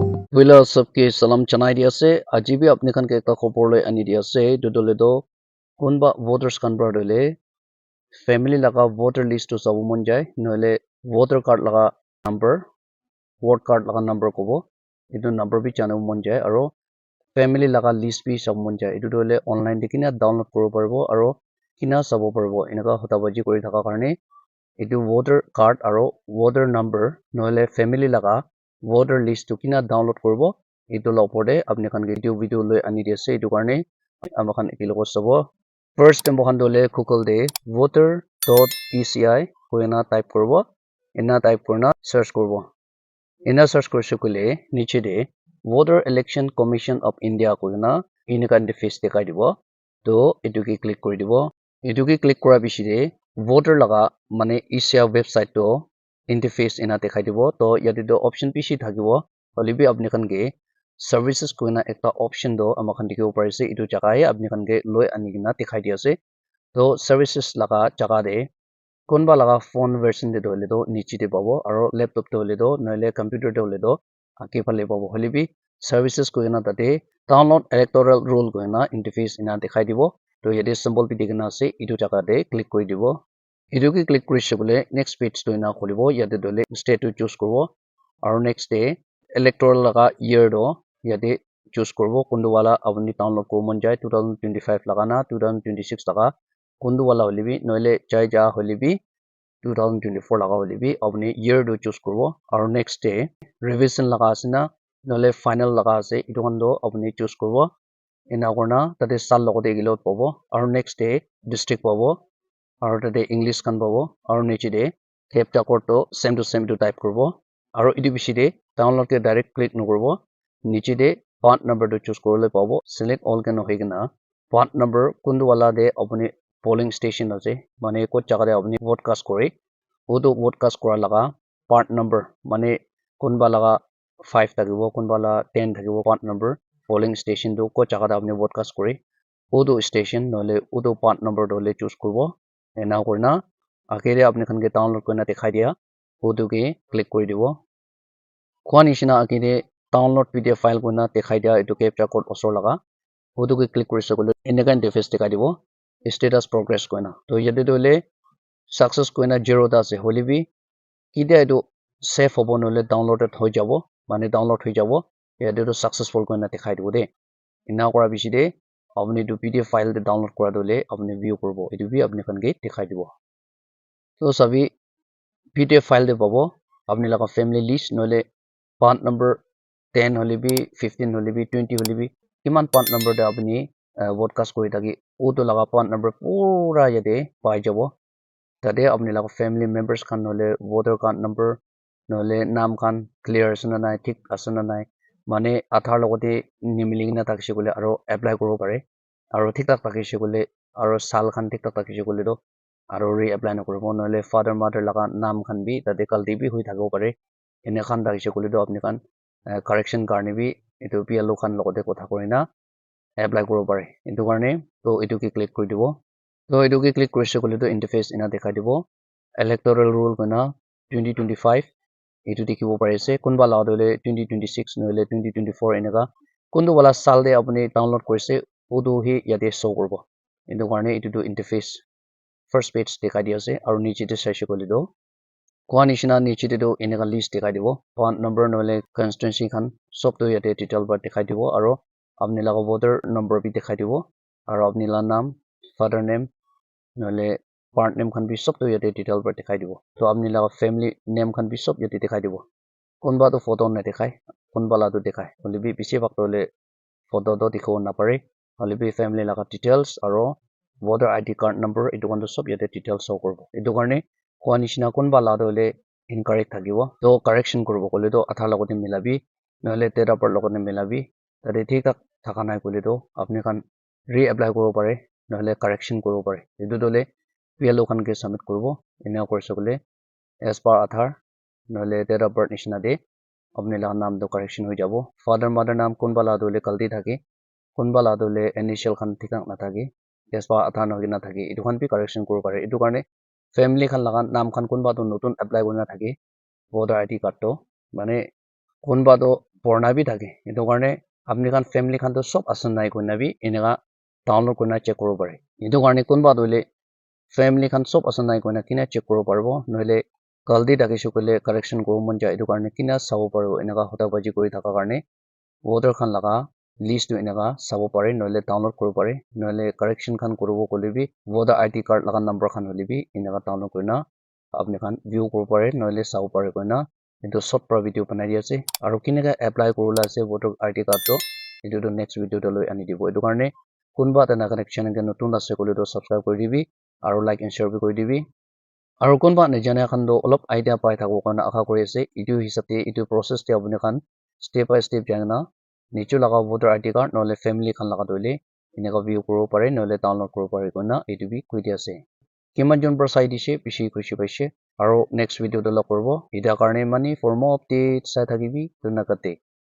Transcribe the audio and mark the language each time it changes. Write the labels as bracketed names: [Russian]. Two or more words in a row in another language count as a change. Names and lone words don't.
[Naga Pidgin] Wila sabke salam chanai dia se ajibi apne kan ke ekta khobor loi ani dia se dodole do kunba voters kan bra dole family laga [English] voter list [Naga Pidgin] to sabu mon jai noile [English] voter card [Naga Pidgin] laga number [English] vote card [Naga Pidgin] laga number kobo etu number bi chanu mon jai aro family laga list bi sab mon jai etu dole online dikina download koribo paribo aro kina sabo paribo enaka hota baji kori thaka karone etu [English] voter card [Naga Pidgin] aro [English] voter number [Naga Pidgin] noile family laga [English] voter list [Naga Pidgin] to kina download koribo etu la opor de apni khan ke video loi ani dia se etu karone amakhan ekiloko sabo [English] first time [Naga Pidgin] khan dole google de voter.eci koina type koribo ena type korna search koribo ena search korise kole niche de [English] voter election commission of india [Naga Pidgin] koina inika interface dekhai dibo to etu ki click kori dibo etu ki click kora bishide voter laga mane [English] eci website [Naga Pidgin] to interface ena dekhai dibo to yate do option bishi thakibo holibi apni khan ke services koina ekta option do amakhan dikhibo parise etu jaga e apni khan ke loi ani kina dekhai di ase to services laga jaga de konba laga [English] phone version [Naga Pidgin] de dole do niche de pabo aro laptop de hole do noile computer de hole do ake phale pabo holibi services koina tate [English] download electoral roll [Naga Pidgin] koina interface ina dekhai dibo to yate symbol bi dikena ase etu jaga de click kori dibo etu ki click korise bole [English] next page [Naga Pidgin] to ina kholibo yate dole state to choose koribo aro [English] next day electoral [Naga Pidgin] laga year do yate choose koribo kundu wala apni download koribo mon jai 2025 laga na 2026 laga kundu wala holibi noile chai ja holibi 2024 laga holibi apni year do choose koribo aro [English] next day revision [Naga Pidgin] laga asina noile final laga ase etu khan do apni choose koribo ena korna tate sal logote gilot pabo aro [English] next day district [Naga Pidgin] pabo aro tate english kan pabo aro niche de [English] captcha code [Naga Pidgin] to same to type koribo aro etu bishi de download ke [English] direct click [Naga Pidgin] nokoribo niche de [English] part number [Naga Pidgin] to choose korole pabo [English] select all [Naga Pidgin] ke nohoi kena [English] part number [Naga Pidgin] kundu wala de apni [English] polling station [Naga Pidgin] ase mane ko jaga de apni [English] vote cast [Naga Pidgin] kore odo [English] vote cast [Naga Pidgin] kora laga [English] part number [Naga Pidgin] mane kunba laga 5 thakibo kunba la 10 thakibo [English] part number polling station [Naga Pidgin] do ko jaga de apni [English] vote cast [Naga Pidgin] kore odo station nole odo [English] part number [Naga Pidgin] dole choose korbo ena korna akere apni khan ke download korna dekhai dia odo ke click kori dibo khwa nishina akere [English] download pdf file [Naga Pidgin] korna dekhai dia etu [English] captcha code [Naga Pidgin] osor laga odo ke click kori sakole eneka interface dekhai dibo [English] status progress [Naga Pidgin] koina to yate dole success koina 0 ta ase holibi kide etu save hobo nole downloaded hoi jabo mane download hoi jabo yate to successful koina dekhai dibo de ena kora bishi de apni tu [English] pdf file [Naga Pidgin] de download kora dole apni view korbo etu bi apni khan ke dekhai dibo to sabi [English] pdf file [Naga Pidgin] de pabo apni laga [English] family list [Naga Pidgin] nole [English] part number [Naga Pidgin] 10 holibi 15 holibi 20 holibi kiman [English] part number [Naga Pidgin] de apni broadcast kori thaki oto laga [English] part number [Naga Pidgin] pura yate pai jabo tate apni laga [English] family members [Naga Pidgin] khan nole [English] voter card number [Naga Pidgin] nole naam khan clear asena nai thik asena nai mane aadhar logote nimili na thakise kole aro apply koribo pare aro thik thak thakise kole aro sal khan thik thak thakise kole do aro [English] re apply [Naga Pidgin] na koribo nole [English] father mother [Naga Pidgin] laga naam khan bi tate galti bi hoi thakibo pare ene khan thakise kole do apni khan correction karne bi etu PLO khan logote kotha korina apply koribo pare etu karne to etu ki click kori dibo to etu ki click korise kole to interface ena dekhai dibo [English] electoral rule [Naga Pidgin] koina 2025 etu dikhibo pare ase kunba la dole 2026 noile 2024 eneka kundu wala sal de apni download korise odu hi yate show korbo etu karne etu to interface [English] first page [Naga Pidgin] dekhai di ase aro niche de saise kole do kwa nishina niche de do eneka list dekhai dibo [English] part number [Naga Pidgin] noile constituency khan sob to yate detail bar dekhai dibo aro apni laga [English] voter number [Naga Pidgin] bi dekhai dibo aro apni la naam [English] father name [Naga Pidgin] noile [English] part name [Naga Pidgin] khan bi sob to yate detail bar dekhai dibo to apni laga [English] family name [Naga Pidgin] khan bi sob yate dekhai dibo kunba to photo na dekhai kunba la to dekhai holibi bishi bak tole photo do dikhibo na pare holibi family laga details aro [English] voter id card number [Naga Pidgin] etu khan to sob yate [English] details show [Naga Pidgin] korbo etu karne kwa nishina kunba la dole incorrect thakibo to correction koribo kole to aadhar logote milabi noile [English] date of birth [Naga Pidgin] logote milabi tate thik thak thaka nai kole to apni khan [English] re apply [Naga Pidgin] koribo pare noile correction koribo pare etu dole PLO khan ke submit koribo ena korise kole [English] as per aadhar [Naga Pidgin] noile [English] date of birth [Naga Pidgin] nishina de apni laga naam to correction hoi jabo [English] father mother [Naga Pidgin] naam kunba la dole galti thake kunba la dole initial khan thik thak na thake [English] as per aadhar [Naga Pidgin] nohoi na thake etu khan bi correction koribo pare etu karne family khan laga naam khan kunba to notun apply korina thake [English] voter id card [Naga Pidgin] to mane kunba to porna bi thake etu karne apni khan family khan to sob asan nai koina bi eneka download kurina check koribo pare etu karne kunba toile family khan sob asan nai koina kina check koribo paribo noile galti thakishe koile correction koribo mon jai etu karne kina sabo paribo eneka hota baji kori thaka karne voter khan laga list tu eneka sabo pare noile download koribo pare noile correction khan koribo kole bi [English] voter id card [Naga Pidgin] laga number khan hole bi eneka download kurina apni khan view koribo pare noile sabo pare koina etu sob para video banai di ase aru kineka apply korila ase [English] voter id card [Naga Pidgin] to etu tu [English] next video [Naga Pidgin] te loi ani dibo etu karne kunba tana connection ke notun ase kole to subscribe kori dibi aru [English] like and share [Naga Pidgin] bi kori dibi aru kunba najana khan to olop idea pai thako karna akha kori ase etu hisab te etu process te apni khan [English] step by step [Naga Pidgin] jana nichu laga [English] voter id card [Naga Pidgin] noile family khan laga toile eneka view koribo pare noile download koribo pare koina etu bi koi di ase kiman jon par sai dise bishi khushi paise aru [English] next video [Naga Pidgin] te log koribo eta karne mani [English] for more updates [Naga Pidgin] sai thakibi dhunakate